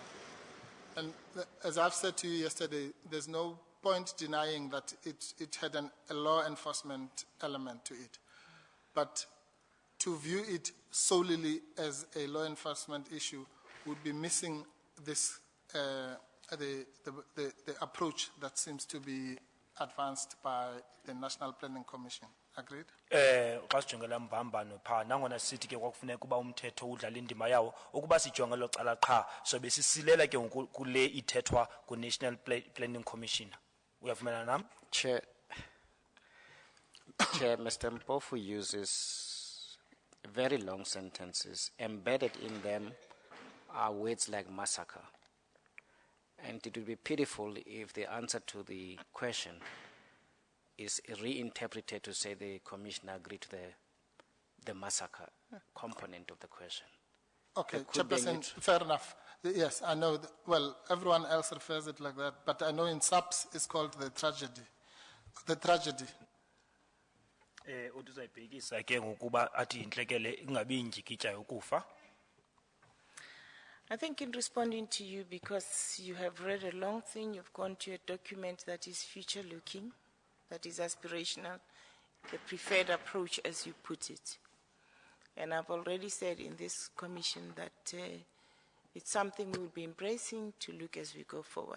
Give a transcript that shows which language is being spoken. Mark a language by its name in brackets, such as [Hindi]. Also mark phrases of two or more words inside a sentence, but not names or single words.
[English] And as I've said to you yesterday, there's no point denying that it had a law enforcement element to it. But to view it solely as a law enforcement issue would be missing this, the approach that seems to be advanced by the National Planning Commission. Agreed? [Xhosa] Xa sijongela mbambano pha nangona sithi ke kwakufuneka uba umthetho udlala indima yawo ukuba sijonge lo cala qha sobe sisilela ke ngoku kule ithethwa ku-National Planning Commission. Uyavumelana nam? [English] Chair, Mr. Mpofu uses very long sentences. Embedded in them are words like massacre. And it would be pitiful if the answer to the question is reinterpreted to say the commissioner agreed to the massacre component of the question. Okay, Chairperson, fair enough. Yes, I know. Well, everyone else refers it like that, but I know in SAPS it's called the tragedy. The tragedy. [Xhosa] Utuzayibhekisa ke ngokuba athi inhlekele ingabi injikitya yokufa. [English] I think in responding to you, because you have read a long thing, you've gone to a document that is future-looking, that is aspirational, the preferred approach as you put it. And I've already said in this commission that it's something we will be embracing to look as we go forward.